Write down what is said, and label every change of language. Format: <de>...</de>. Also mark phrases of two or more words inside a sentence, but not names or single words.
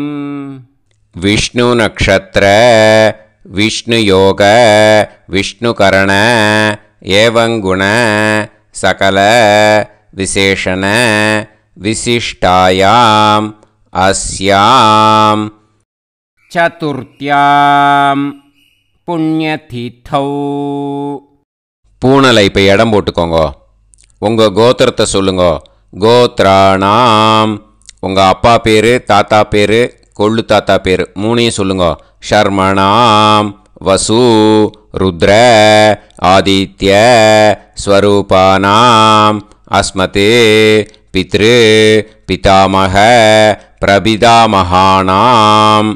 <sa>विष्णु नक्षत्र विष्णुयोग विष्णुकरण एवं गुण सकल विशेषण विशिष्टायाम् अस्याम् चतुर्थ्यां पुण्यतिथौ.</sa> <ta>பூனலை இப்போ இடம் போட்டுக்கோங்க. உங்கள் கோத்திரத்தை சொல்லுங்க. கோத்ராணாம் உங்கள் அப்பா பேர், தாத்தா பேர், கொள்ளு தாத்தா பேர் மூணையும் சொல்லுங்க.</ta> <sa>शर्मणां वसु रुद्र आदित्य स्वरूपाणाम् अस्मत् पितृ पितामह प्रपितामहानाम्.</sa>